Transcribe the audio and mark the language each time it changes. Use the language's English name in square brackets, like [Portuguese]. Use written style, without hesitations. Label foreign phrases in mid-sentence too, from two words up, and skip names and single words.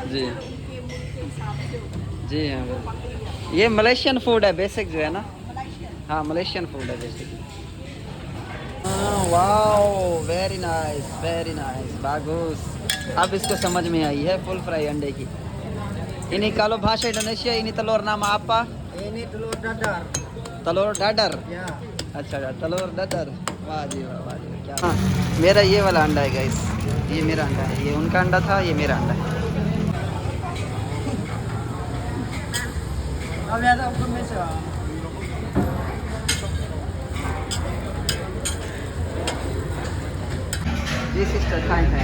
[Hindi] जी। उनके मुल्क के हिसाब से होता है। जी हाँ ये [English] Malaysian food [Hindi] है बेसिक जो है ना, मलेशियन। हाँ [English] Malaysian food [Hindi] है बेसिकली। [English] wow very nice bagus. [Hindi] अब इसको समझ में आई है [English] full fry [Hindi] अंडे की। [Indonesian] Ini kalau bahasa Indonesia ini telur nama apa? Ini telur dadar. Telur dadar। Ya. [Hindi] अच्छा [Indonesian] telur dadar। [Hindi] वाह जी वाह जी क्या। हाँ मेरा ये वाला अंडा है गाइस, ये मेरा अंडा है, ये उनका अंडा था, ये मेरा अंडा है। [Malay] Kami ada hukum Malaysia. [Hindi] जी सिस्टर खाएं खाएं।